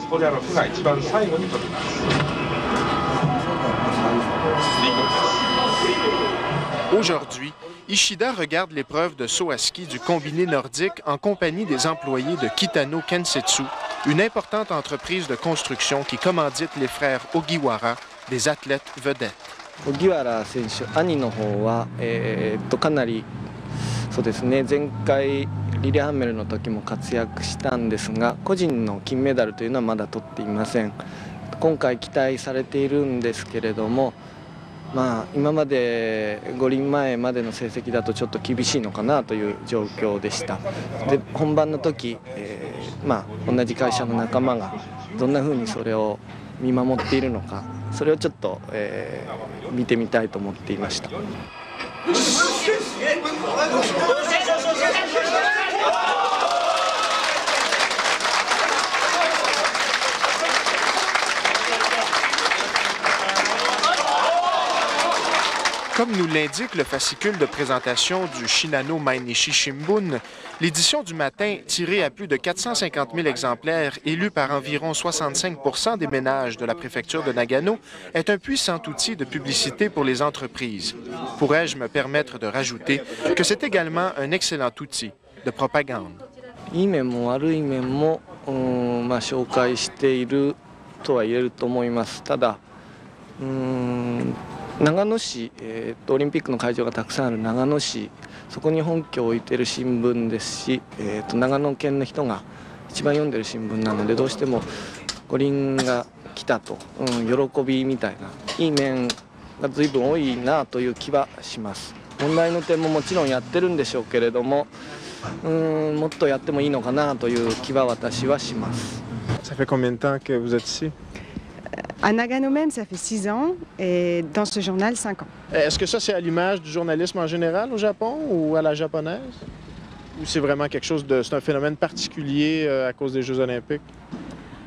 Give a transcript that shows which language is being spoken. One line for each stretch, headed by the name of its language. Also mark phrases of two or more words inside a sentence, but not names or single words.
French: Aujourd'hui, Ishida regarde l'épreuve de saut à ski du combiné nordique en compagnie des employés de Kitano Kensetsu, une importante entreprise de construction qui commandite les frères Ogiwara, des athlètes vedettes.
Japanese: 荻原選手、兄の方は、かなりそうですね、前回リレーハンメルの時も活躍したんですが、個人の金メダルというのはまだ取っていません。今回期待されているんですけれども、今まで五輪前までの成績だとちょっと厳しいのかなという状況でした。で、本番の時、同じ会社の仲間がどんなふうにそれを見守っているのか、それをちょっと、見てみたいと思っていました。
French: Comme nous l'indique le fascicule de présentation du Shinano Mainichi Shimbun, l'édition du matin, tirée à plus de 450 000 exemplaires et lue par environ 65 % des ménages de la préfecture de Nagano, est un puissant outil de publicité pour les entreprises. Pourrais-je me permettre de rajouter que c'est également un excellent outil de propagande.
Japanese: いい面も悪い面も、紹介しているとは言えると思います。ただ、長野市、オリンピックの会場がたくさんある長野市、そこに本拠を置いている新聞ですし、長野県の人が一番読んでる新聞なので、どうしても五輪が来たと、喜びみたいないい面が随分多いなという気はします。問題の点ももちろんやってるんでしょうけれども、もっとやってもいいのかなという気は私はします。
French: Ça fait combien de temps que vous êtes ici? À Nagano même, ça fait 6 ans et dans ce journal, 5 ans. Est-ce que ça, c'est à l'image du journalisme en général au Japon ou à la japonaise? Ou c'est vraiment quelque chose de... c'est un phénomène particulier à cause des Jeux olympiques?